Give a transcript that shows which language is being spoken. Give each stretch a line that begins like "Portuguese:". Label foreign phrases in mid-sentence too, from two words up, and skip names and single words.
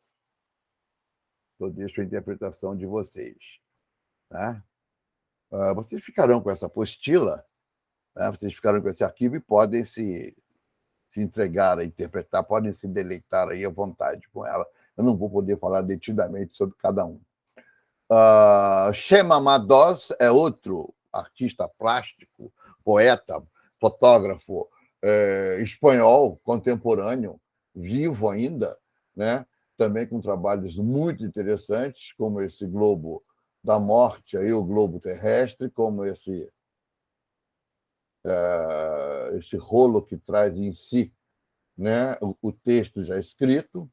Portuguese: Eu deixo a interpretação de vocês. Né? Vocês ficarão com essa apostila, né? Vocês ficarão com esse arquivo e podem se entregar a interpretar, podem se deleitar aí à vontade com ela. Eu não vou poder falar detidamente sobre cada um. Chema Madoz é outro artista plástico, poeta, fotógrafo espanhol, contemporâneo, vivo ainda, né? Também com trabalhos muito interessantes, como esse Globo da Morte, aí, o Globo Terrestre, como esse rolo que traz em si, né, o texto já escrito.